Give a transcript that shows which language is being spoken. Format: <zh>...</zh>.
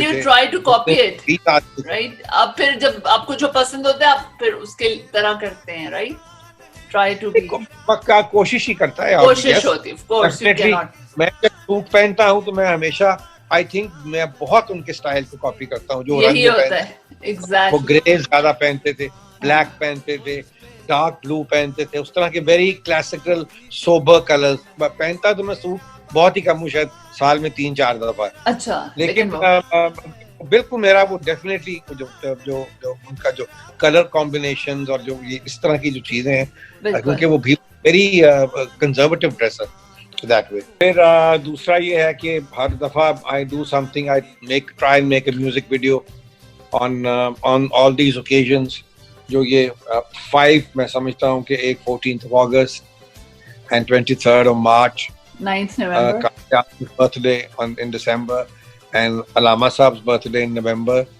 <en>And you try to copy it, right?</en> <ur>آپ پھر جب آپ کو جو پسند ہوتا ہے آپ پھر اس کے طرح کرتے ہیں,</ur> <en>right? Try to be.</en> <ur>پکا کوشش ہی کرتا ہے. کوشش ہوتی ہے,</ur> <en>of course you cannot.</en> <ur>میں جب سوٹ پہنتا ہوں تو میں ہمیشہ</ur> <en>I think</en> <ur>میں بہت ان کے اسٹائل کو کاپی کرتا ہوں. جو یہی ہوتا ہے ایگزیکٹلی. وہ گرے زیادہ پہنتے تھے, بلیک پہنتے تھے, ڈارک بلو پہنتے تھے, اس طرح کے</ur> <en>very classical sober colours</en> <ur>پہنتا. تو میں سوٹ بہت ہی کم ہوں, شاید سال میں 3-4 دفعہ. اچھا. لیکن بالکل میرا وہ ڈیفینیٹلی جو ان کا جو کلر کمبینیشنز اور جو یہ اس طرح کی جو چیزیں ہیں, کیونکہ وہ بھی</ur> <en>Very conservative dresser that way.</en> <ur>پھر دوسرا یہ ہے کہ ہر دفعہ</ur> <en>I do something, I try and make a music video on all these occasions.</en> <ur>جو یہ 5 میں سمجھتا ہوں کہ ایک</ur> <en>14th of August and 23rd of March, 9th November birthday in December and Allama Saab's birthday in November.</en>